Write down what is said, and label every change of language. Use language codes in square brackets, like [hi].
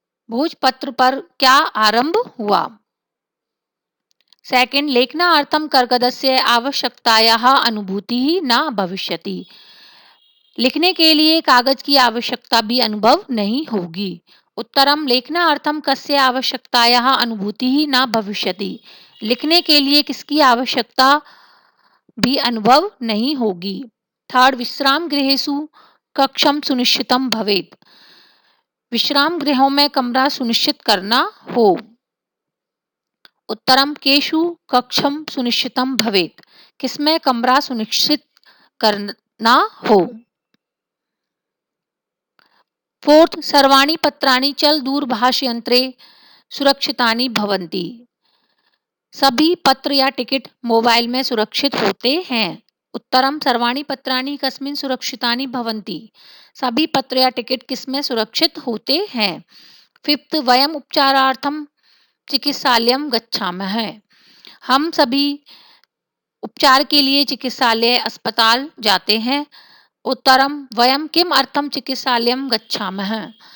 [hi] भोजपत्र पर क्या आरंभ हुआ। [sa] सेकंड, लेखनार्थम कर्गदस्य आवश्यकतायाः अनुभूति न भविष्यति। [hi] लिखने के लिए कागज की आवश्यकता भी अनुभव नहीं होगी। [sa] उत्तरम, लेखनार्थम कस्य आवश्यकतायाः अनुभूति न भविष्यति। [hi] लिखने के लिए किसकी आवश्यकता भी अनुभव नहीं होगी। थर्ड, [sa] विश्राम गृहेषु कक्षम सुनिश्चितम भवेत्। [hi] विश्राम गृहों में कमरा सुनिश्चित करना हो। [sa] उत्तरम केषु कक्षम सुनिश्चितम भवेत्। [hi] किसमें कमरा सुनिश्चित करना हो। [sa] फोर्थ, सर्वाणि पत्राणि चल दूरभाष यंत्रे सुरक्षितानि भवन्ति। [hi] सभी पत्र या टिकट मोबाइल में सुरक्षित होते हैं। [sa] उत्तरम सर्वाणि पत्राणि कस्मिन् सुरक्षितानि भवन्ति। [hi] सभी पत्र या टिकट किसमें सुरक्षित होते हैं। फिफ्थ, [sa] वयम उपचारार्थम चिकित्सालयम गच्छामः। [hi] हम सभी उपचार के लिए चिकित्सालय अस्पताल जाते हैं। [sa] उत्तरम वयम किम अर्थम चिकित्सालयम गच्छामः।